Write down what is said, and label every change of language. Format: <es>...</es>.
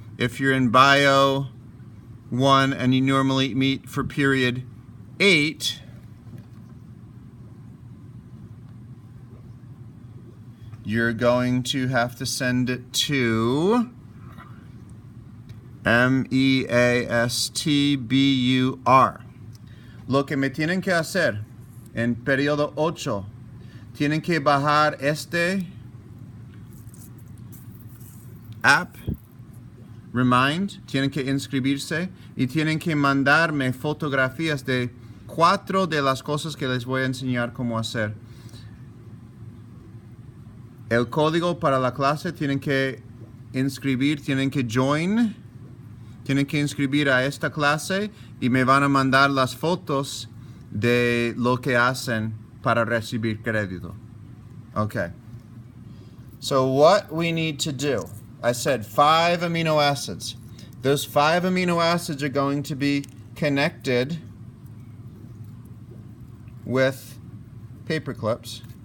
<en>If you're in Bio 1 and you normally meet for period 8, you're going to have to send it to MEASTBUR.</en> <es>Lo que me tienen que hacer en periodo 8, tienen que bajar este app, Remind, tienen que inscribirse y tienen que mandarme fotografías de 4 de las cosas que les voy a enseñar cómo hacer. El código para la clase tienen que inscribir, tienen que join, tienen que inscribir a esta clase y me van a mandar las fotos de lo que hacen para recibir crédito.</es> <en>Okay. So what we need to do, I said 5 amino acids. Those 5 amino acids are going to be connected with paper clips.</en>